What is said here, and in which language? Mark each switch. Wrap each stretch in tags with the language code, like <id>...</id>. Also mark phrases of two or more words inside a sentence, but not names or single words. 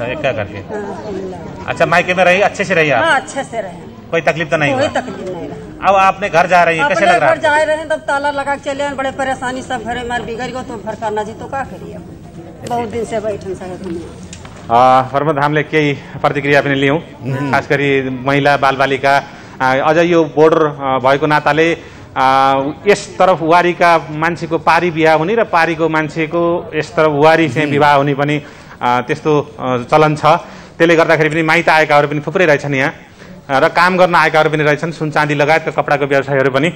<hi>अच्छा, एक करके। अच्छा, मायके में रही, अच्छे से रही आप? हाँ, अच्छे से रहे, कोई तकलीफ तो नहीं हुआ? कोई तकलीफ नहीं रहा। अब आपने घर जा रही है, कैसे लग रहा है? घर जा रहे हैं तब ताला लगा के चले, बड़े परेशानी, सब घरे मार बिगड़ गयो, तो घर करना जी तो क्या करिए, बहुत दिन से बैठन सके।</hi> <ne>प्रमोद, हामीले केही प्रतिक्रिया पनि लियौँ, खास गरी महिला बालबालिका। अझ यो बोर्डर भएको नाताले यस तरफ वारीका मान्छेको पारी बिहा हुने र पारीको मान्छेको यस तरफ वारी चाहिँ विवाह हुने पनि त्यस्तो चलन छ। त्यसले गर्दाखेरि पनि माइत आएकाहरू पनि थुप्रै रहेछन् यहाँ र काम गर्न आएकाहरू पनि रहेछन्, सुन चाँदी लगायतका कपडाको व्यवसायहरू पनि।</ne>